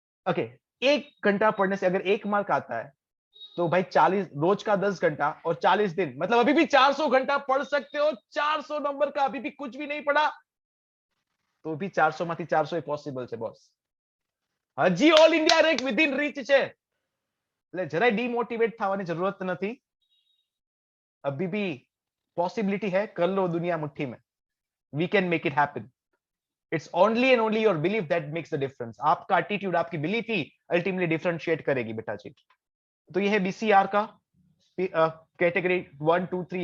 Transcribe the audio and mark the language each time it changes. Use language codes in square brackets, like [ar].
[hi] Okay, 1 घंटा पढ़ने से अगर 1 मार्क आता है तो भाई 40 रोज का 10 घंटा और 40 दिन, मतलब अभी भी 400 घंटा पढ़ सकते हो। 400 नंबर का अभी भी कुछ भी नहीं पढ़ा तो भी [gu] 400 માંથી 400 પોસિબલ છે બોસ। હજી all India rank within rich છે, એટલે જરાય ડીમોટિવેટ થવાની જરૂરત નથી। [hi] अभी भी पॉसिबिलिटी है, कर लो दुनिया मुट्ठी में, [en] We can make it happen. It's only and only your belief that makes the difference. [hi] आपका एटीट्यूड, आपकी बिलीफ ही अल्टीमेटली डिफरेंशिएट करेगी बेटा जी। तो ये है बीसीआर का कैटेगरी 1 2 3।